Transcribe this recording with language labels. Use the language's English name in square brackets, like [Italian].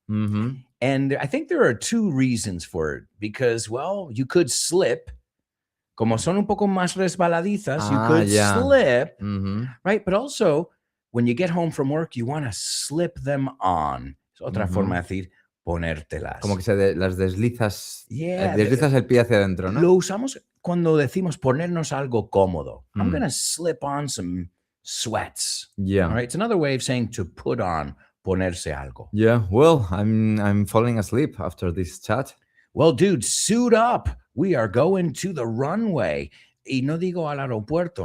[English] And I think there are two reasons for it. Because, well, you could slip. [Spanish] Como son un poco más resbaladizas, [English] you could slip, right? But also, when you get home from work, you want to slip them on. [Spanish] Es otra forma de decir ponértelas. Como que las deslizas, [English] Yeah, [Spanish] deslizas el pie hacia adentro, ¿no? Lo usamos cuando decimos ponernos algo cómodo. [English] I'm going to slip on some sweats. Yeah. All right. It's another way of saying to put on, [Spanish] ponerse algo. [English] Yeah. Well, I'm falling asleep after this chat. Well, dude, suit up. We are going to the runway. [Spanish] Y no digo al aeropuerto.